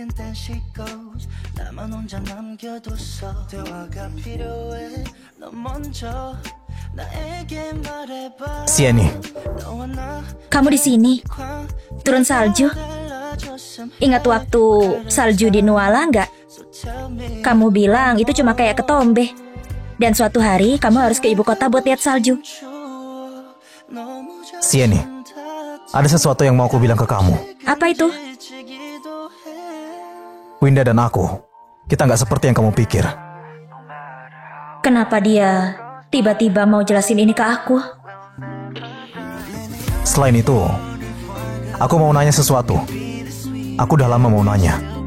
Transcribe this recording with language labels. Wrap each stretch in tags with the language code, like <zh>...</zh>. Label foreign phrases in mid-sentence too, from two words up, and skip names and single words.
<en>and then she goes</en> <ko>나만 혼자 남겨뒀어 대화가 필요해 너 먼저 나에게 말해봐</ko> <id>Si Yeni,</id> <ko>너와 나</ko> <id>Kamu di sini, turun salju. Ingat waktu salju di Nuala nggak?</id> <en>So tell me</en> <id>Kamu bilang itu cuma kayak ketombe. Dan suatu hari kamu harus ke ibu kota buat lihat salju.</id> <ko>너무</ko> <id>Si Yeni, ada sesuatu yang mau aku bilang ke kamu. Apa itu?</id> <ko>지치기도 해</ko> <id>Winda dan aku, kita nggak seperti yang kamu pikir. Kenapa dia tiba-tiba mau jelasin ini ke aku? Selain itu, aku mau nanya sesuatu. Aku udah lama mau nanya.</id>